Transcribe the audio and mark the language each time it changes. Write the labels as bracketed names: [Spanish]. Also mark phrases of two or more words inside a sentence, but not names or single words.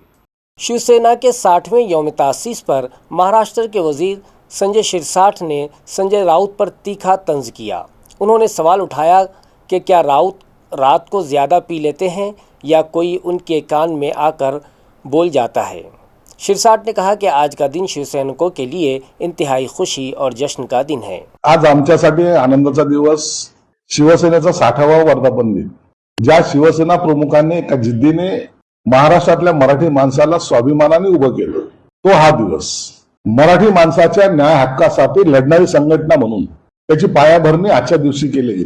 [Urdu] شیو سینا کے 60ویں یوم تاسیس پر مہاراشٹر کے وزیر سنجے شرساٹھ نے سنجے راؤت پر تیکھا طنز کیا۔ انہوں نے سوال اٹھایا کہ کیا راؤت رات کو زیادہ پی لیتے ہیں یا کوئی ان کے کان میں آ کر بول جاتا ہے۔ شرساٹھ نے کہا کہ آج کا دن شیو سینکوں کے لیے انتہائی خوشی اور جشن کا دن ہے۔ [Marathi] आज आमच्यासाठी आनंदाचा दिवस, शिवसेनेचा 60वा वर्धापन दिन, ज्या शिवसेना प्रमुखांनी एका जिद्दीने महाराष्ट्रातल्या मराठी माणसाला स्वाभिमानाने उभं केलं, तो हा दिवस मराठी माणसाच्या न्याय हक्कासाठी लढणारी संघटना म्हणून त्याची पायाभरणी आजच्या दिवशी केली गेली।